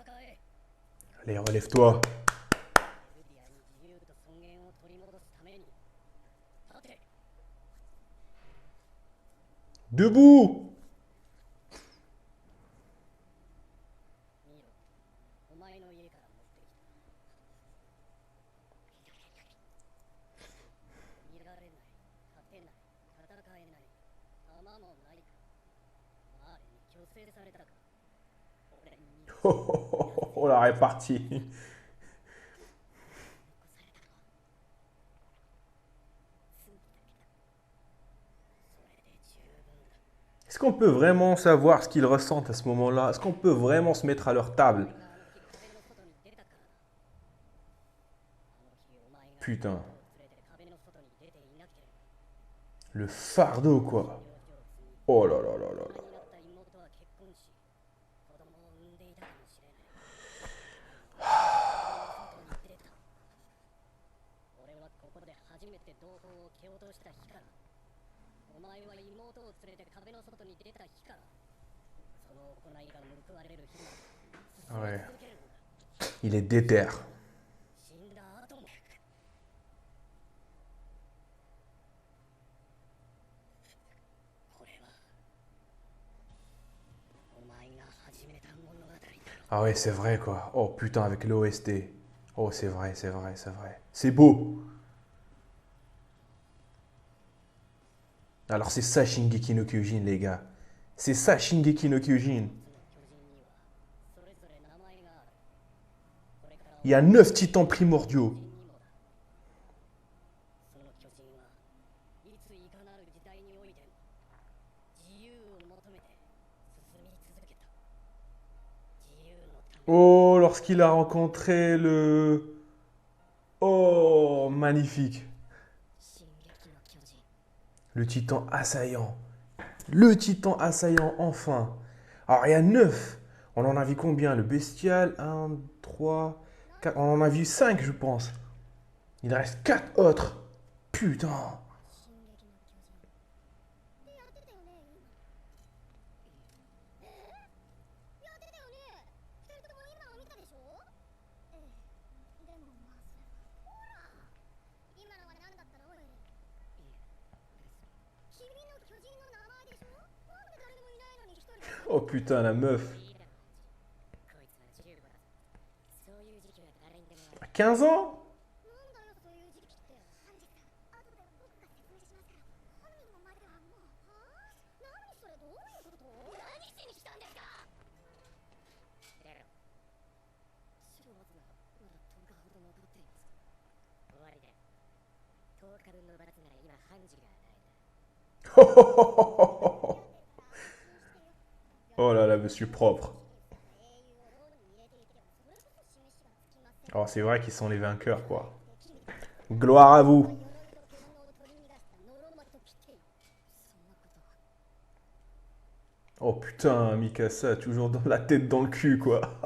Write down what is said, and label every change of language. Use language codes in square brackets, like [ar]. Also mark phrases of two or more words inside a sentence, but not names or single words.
[fr] Allez, relève-toi. Debout! [ja] 見ろ、お前の家から持ってきた。見られない、勝てない、戦えない、弾もないか。マーレに強制されたか。俺に残さ [fr] Oh la répartie. [ja] れたのは、罪だけだ。それで十分だ。 [fr] Est-ce qu'on peut vraiment savoir ce qu'ils ressentent à ce moment-là? Est-ce qu'on peut vraiment se mettre à leur table? [ja] お前があの日壁の外に出たからだ。あの日お前が [fr] Putain. [ja] 妹を連れて壁の外に出ていなければ、 [fr] Le fardeau, quoi. [ja] 領事を積み、 [fr] Oh là là là là [ja] 大 [fr] là. [ja] 人になった妹は結婚し、子供を産んでいたかもしれない。外に出た。俺はここで初めて同胞を蹴落とした日から、お前は妹を連れて壁の外に出た日から、その行いが報われる日まで進み [fr] Ouais. [ja] 続けるんだ。 [fr] Il est déter. [ja] 死んだ後も。これはお前が始めた物語だろ。 [fr] Ah ouais, c'est vrai, quoi. Oh putain, avec l'OST. Oh, c'est vrai, c'est vrai, c'est vrai. C'est beau. Alors c'est ça Shingeki no Kyojin, les gars. C'est ça Shingeki no Kyojin. [ja] それぞれ名前がある。これから [fr] Il y a 9 titans primordiaux. [ja] にもだ。その巨人はいついかなる時代においても自由を求めて進み続けた。自由のため。 [fr] Oh, lorsqu'il a rencontré le... Oh, magnifique. 進撃の巨人。 Le titan assaillant. Le titan assaillant, enfin. Alors, il y a 9. On en a vu combien? Le bestial, 1, 3, 4. On en a vu 5, je pense. Il reste 4 autres. Putain. [ja] 進撃の巨人。ってやってたよね、今。やってたよね。二人とも今を見たでしょ。ええ。でもまあそれは。ほら。今のは何だったの？いえ。君の巨人の名前でしょ。なんで誰もいないのに一人で。 [fr] Oh putain, la meuf. [ja] こいつは15だ。そういう時期は誰にでもある。 [fr] 15 ans? [ja] なんだよそういう時期って。ハンジさん、後で僕が説明しますから。本人の前ではもう。はあ？何それどういうこと？何しに来たんですか？出ろ。白松ならまだ10日ほど残っています。終わりだ。10日分の罰なら今ハンジが与えた。 [fr] Oh là là, monsieur propre. Oh, c'est vrai qu'ils sont les vainqueurs, quoi. Gloire à vous. Oh putain, Mikasa, toujours dans la tête dans le cul, quoi.